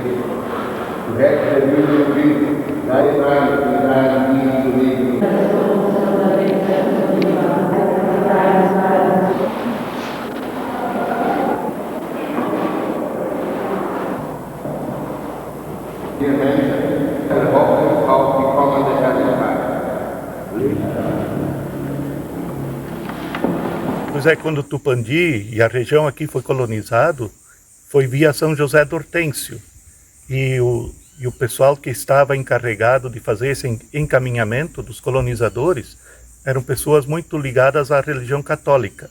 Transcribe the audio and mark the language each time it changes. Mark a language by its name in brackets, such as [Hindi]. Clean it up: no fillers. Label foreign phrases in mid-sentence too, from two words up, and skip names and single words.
[German] Du hättest der Bibel gegeben, sei rein in deinem Dienst zu leben. Wir Menschen erhoffen auf die kommende Herrlichkeit. [Portuguese] Pois é, quando Tupandi e a região aqui foi colonizado, foi via São José do Hortêncio. E o pessoal que estava encarregado de fazer esse encaminhamento dos colonizadores eram pessoas muito ligadas à religião católica.